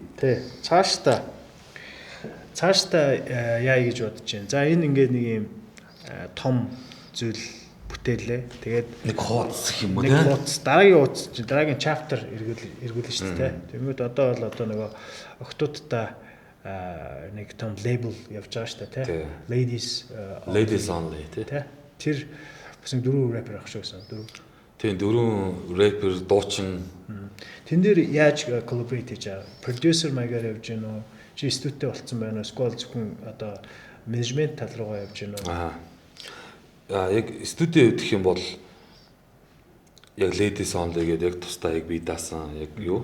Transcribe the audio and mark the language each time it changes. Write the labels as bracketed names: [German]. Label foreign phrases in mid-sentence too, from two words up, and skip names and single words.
[Mongolian] тий цаашдаа яа гэж бодож байна. За энэ ингээд нэг юм том зүйл бүтээлээ. Тэгээд нэг хуудас юм уу тий? Нэг хуудас дараагийн хуудас чи дараагийн chapter эргүүлнэ шүү дээ. Тэгмээд одоо бол одоо нөгөө октоудтай нэг том лейбл явж байгаа шүү дээ тий. Ladies only тий. Тэр бас нэг 4 рэпер ах шүү гэсэн 4. Тийм 4 рэпер дуучин. Тэн дээр яаж collaborate хийж байгаа? Producer маягаар явж гэнэ үү? Чи студиуд болцсон байна уу? Эсвэл зөвхөн одоо менежмент тал руугаа явж гэнэ үү? Яг студио гэх юм бол яг Ladies only гэдэг яг тусдаа яг би даасан яг юу?